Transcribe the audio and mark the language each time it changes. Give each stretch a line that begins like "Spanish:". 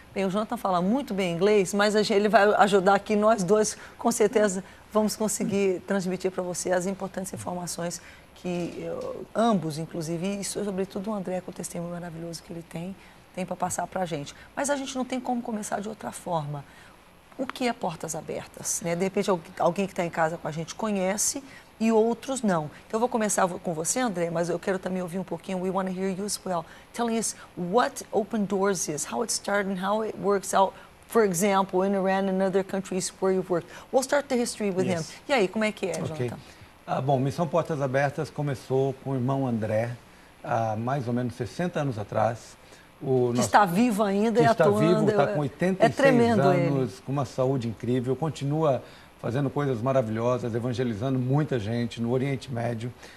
Portuguese: Bem, o Jonathan fala muito bem inglês, mas ele vai ajudar aqui, nós dois, com certeza, vamos conseguir transmitir para você as importantes informações que ambos, inclusive, e sobretudo o André, com o testemunho maravilhoso que ele tem para passar para a gente. Mas a gente não tem como começar de outra forma. O que é Portas Abertas? Né? De repente, alguém que está em casa com a gente conhece e outros não. Então, eu vou começar com você, André, mas eu quero também ouvir um pouquinho.
English: We want to hear you as well. Telling us what Open Doors is, how it started and how it works out, for example, in Iran and other countries where you've worked. We'll start the history with him.
Portuguese: E aí, como é que é, Jonathan? Bom, Missão Portas Abertas começou com o irmão André, há mais ou menos 60 anos atrás. Que está vivo ainda e atuando. Está vivo, está com 86 tremendo anos, ele. com uma saúde incrível, continua fazendo coisas maravilhosas, evangelizando muita gente no Oriente Médio.